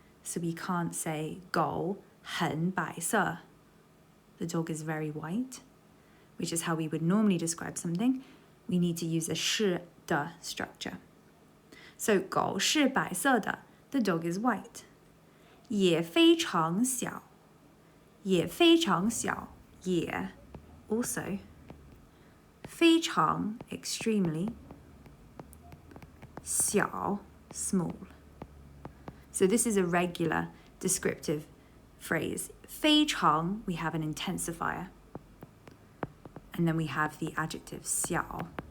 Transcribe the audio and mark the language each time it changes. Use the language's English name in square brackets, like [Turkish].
[English] So we can't say [Chinese] 狗很白色. [English] The dog is very white, which is how we would normally describe something. We need to use a 是的 structure. So [Chinese] 狗是白色的, [English] the dog is white. [Chinese] 也非常小, 也非常小, 也 also. [English] 非常 extremely. 小 small. So this is a regular descriptive phrase. 非常 we have an intensifier. And then we have the adjective 小.